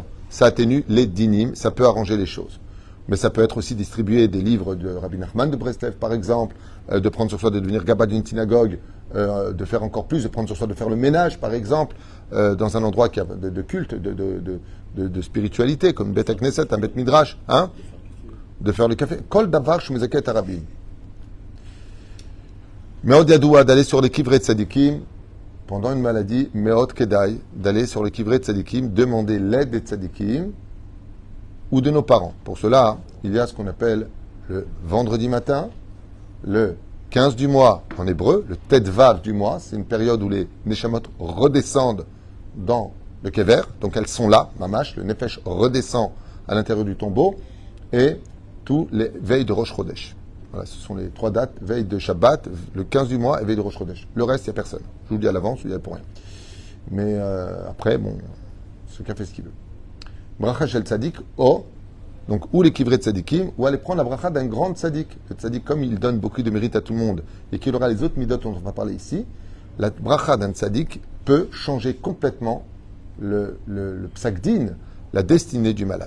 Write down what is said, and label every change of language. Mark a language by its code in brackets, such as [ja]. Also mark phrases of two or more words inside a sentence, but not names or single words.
[fr] Ça atténue les dinim, ça peut arranger les choses. Mais ça peut être aussi distribuer des livres de Rabbi Nachman de Breslev, par exemple, de prendre sur soi de devenir gaba d'une synagogue, de faire encore plus, de prendre sur soi de faire le ménage, par exemple, dans un endroit qui a de culte, de spiritualité, comme [he] בית כנסת, [fr] un [he] בית מדרש, [fr] hein, de faire le café. [he] כל דבר שמזכה הרבים. מאוד ידוע, [fr] d'aller sur les [he] קברי צדיקים, [fr] pendant une maladie, [he] מאוד כדאי, [fr] d'aller sur les [he] קברי צדיקים, [fr] demander l'aide des tzadikim, ou de nos parents. Pour cela, il y a ce qu'on appelle le vendredi matin, le 15 du mois en hébreu, le Tetvav du mois, c'est une période où les Neshamot redescendent dans le Kever, donc elles sont là, Mamash, le Nefesh redescend à l'intérieur du tombeau, et tous les veilles de [he] ראש חודש. [fr] Voilà, ce sont les 3 dates, veille de Shabbat, le 15 du mois et veille de [he] ראש חודש. [fr] Le reste, il n'y a personne. Je vous le dis à l'avance, il n'y a pour rien. Mais après, bon, chacun fait ce qu'il veut. [he] ברכה של צדיק, [fr] donc ou les [he] קברי צדיקים, [fr] ou aller prendre la bracha d'un grand tzadik. Le tzadik, comme il donne beaucoup de mérite à tout le monde, et qu'il aura les autres midot dont on va parler ici, la bracha d'un tzadik peut changer complètement le [he] פסק דין, [fr] la destinée du malade.